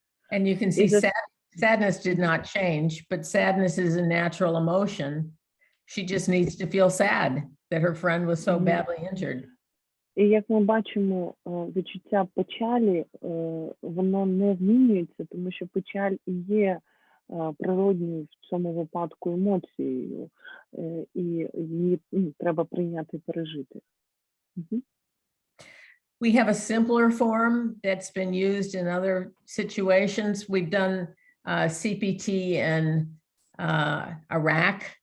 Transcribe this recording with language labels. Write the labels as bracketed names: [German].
[English] And you can see sadness did not change, but sadness is a natural emotion. She just needs to feel sad that her friend was so badly injured. [Ukrainian] І як ми бачимо, відчуття печалі, воно не змінюється, тому що печаль і є природньою в цьому випадку емоцією, і її треба прийняти і пережити. [English] We have a simpler form that's been used in other situations. We've done CPT in Iraq.